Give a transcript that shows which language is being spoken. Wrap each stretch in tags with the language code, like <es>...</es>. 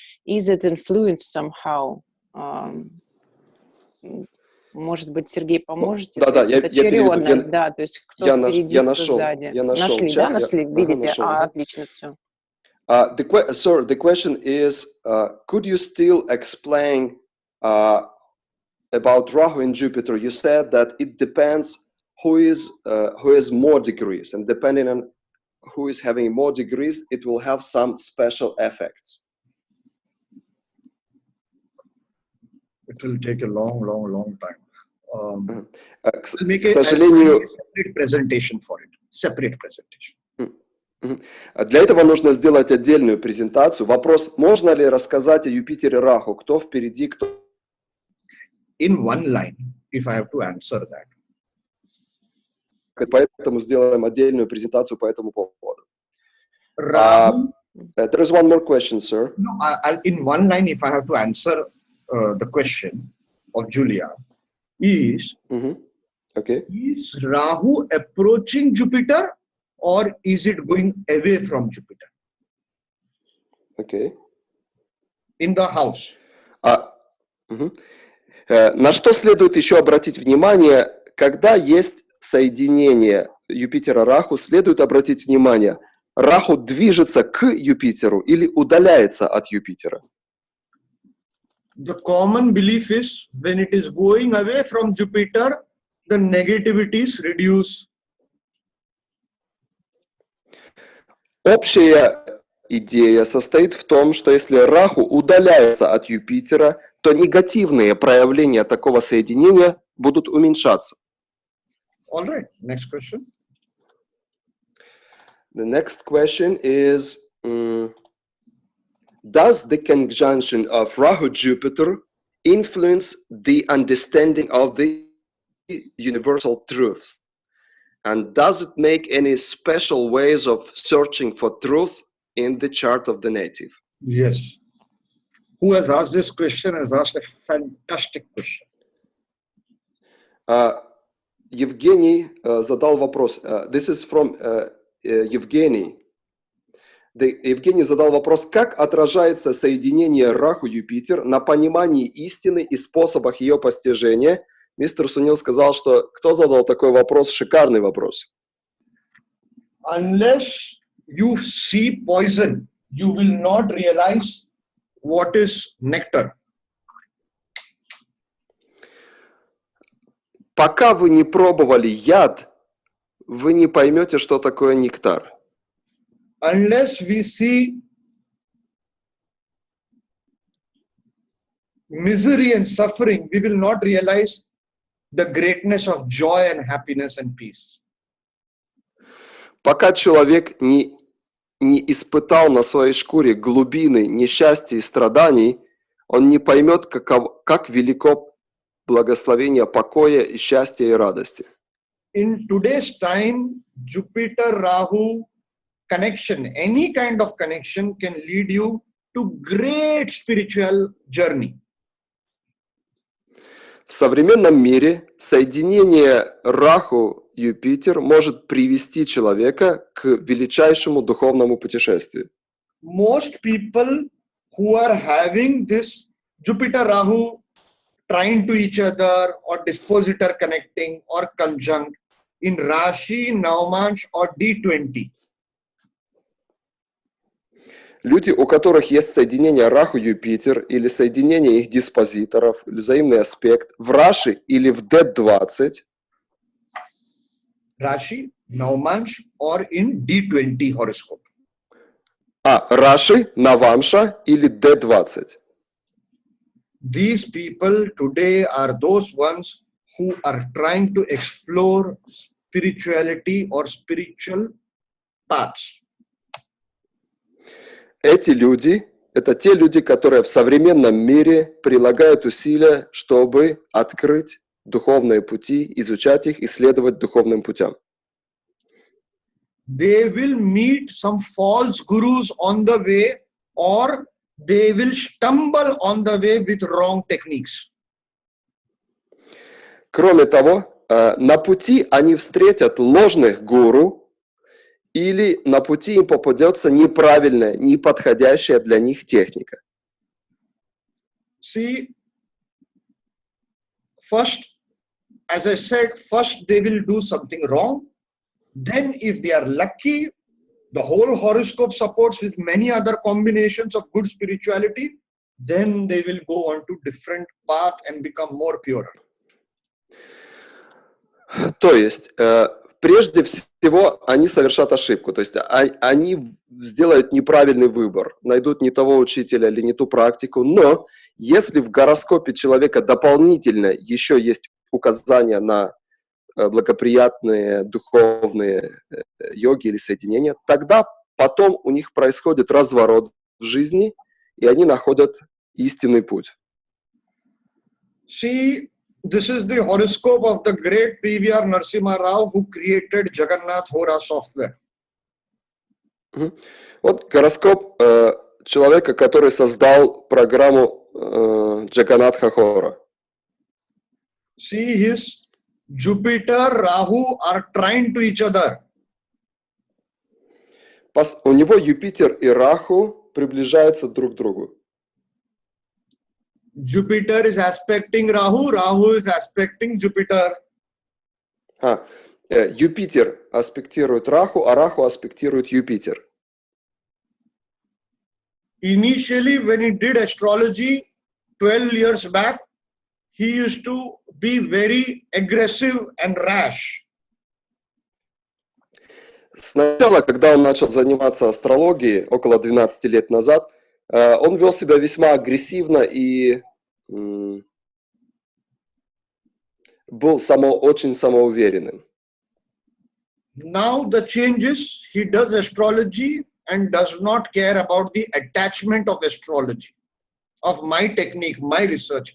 <en>Is it influenced somehow?</en> <ru>Может быть, Сергей, поможете? Да, это очередность, да, то есть кто впереди, кто сзади. Нашли, да, нашли, видите? Отлично, все.</ru> <en>Sir, the question is, could you still explain about Rahu and Jupiter? You said that it depends who has more degrees, and depending on who is having more degrees, it will have some special effects. It will take a long time.</en> <ru>К сожалению,</ru> <en>separate presentation for it. Separate presentation.</en> <ru>Для этого нужно сделать отдельную презентацию. Вопрос: можно ли рассказать о Юпитере Раху? Кто впереди, кто?</ru> <en>In one line, if I have to answer that.</en> <ru>Поэтому сделаем отдельную презентацию по этому поводу.</ru> <en>There is one more question, sir. No, in one line, if I have to answer the question of Julia, is Okay. Is Rahu approaching Jupiter or is it going away from Jupiter Okay. in the house? Мгм.</en> <ru>На что следует еще обратить внимание, когда есть соединение Юпитера-Раху, следует обратить внимание, Раху движется к Юпитеру или удаляется от Юпитера?</ru> <en>The common belief is when it is going away from Jupiter, the negativities reduce.</en> <ru>Общая идея состоит в том, что если Раху удаляется от Юпитера, то негативные проявления такого соединения будут уменьшаться.</ru> <en>All right, next question. The next question is, does the conjunction of Rahu-Jupiter influence the understanding of the universal truth? And does it make any special ways of searching for truth in the chart of the native? Yes. Who has asked this question has asked a fantastic question.</en> <ru>Евгений задал вопрос.</ru> <en>This is from Евгений.</en> <ru>Евгений задал вопрос, как отражается соединение Раху-Юпитер на понимании истины и способах ее постижения. Мистер Сунил сказал, что кто задал такой вопрос, шикарный вопрос.</ru> <en>Unless you see poison, you will not realize what is nectar.</en> <ru>Пока вы не пробовали яд, вы не поймете, что такое нектар.</ru> <en>Unless we see misery and suffering, we will not realize the greatness of joy and happiness and peace.</en> <ru>Пока человек не испытал на своей шкуре глубины несчастья и страданий, он не поймет, как велико благословение покоя и счастья и радости.</ru> <en>In today's time, Jupiter-Rahu connection, any kind of connection can lead you to great spiritual journey.</en> <ru>В современном мире соединение Раху-Юпитер может привести человека к величайшему духовному путешествию.</ru> <en>Most people who are having this Jupiter-Rahu trying to each other or dispositor connecting or conjunct in Rashi, Navmansh or D20.</en> <ru>Люди, у которых есть соединение Раху-Юпитер или соединение их диспозиторов, или взаимный аспект в Раши или в D20,</ru> <en>Rashi, Navmansh or in D20 horoscope.</en> <ru>Раши, Навамша или D20.</ru> <en>These people today are those ones who are trying to explore spirituality or spiritual paths.</en> <ru>Эти люди – это те люди, которые в современном мире прилагают усилия, чтобы открыть духовные пути, изучать их, исследовать духовным путям.</ru> <en>They will meet some false gurus on the way or they will stumble on the way with wrong techniques.</en> <ru>Кроме того, на пути они встретят ложных гуру, или на пути им попадется неправильная, неподходящая для них техника.</ru> <en>See, first, as I said, first they will do something wrong. Then if they are lucky, the whole horoscope supports with many other combinations of good spirituality, then they will go on to different path and become more pure.</en> <ru>То есть, прежде всего, они совершат ошибку. То есть, они сделают неправильный выбор, найдут не того учителя или не ту практику. Но если в гороскопе человека дополнительно еще есть указания на благоприятные духовные йоги или соединения, тогда потом у них происходит разворот в жизни, и они находят истинный путь.</ru> <en>See, this is the horoscope of the great PVR Narasimha Rao who created Jagannath Hora software.</en> <ru>Вот гороскоп человека, который создал программу Джаганнатха Хора.</ru> <en>See his Jupiter, Rahu are trying to each other.</en> <ru>У него Юпитер и Раху приближаются друг к другу.</ru> <en>Jupiter is aspecting Rahu, Rahu is aspecting Jupiter.</en> <ru>Юпитер аспектирует Раху, а Раху аспектирует Юпитер.</ru> <en>Initially, when he did astrology 12 years back, he used to be very aggressive and rash.</en> <ru>Сначала, когда он начал заниматься астрологией, около 12 лет назад, он вел себя весьма агрессивно и был очень самоуверенным.</ru> <en>Now the changes, he does astrology and does not care about the attachment of astrology, of my technique, my research.</en>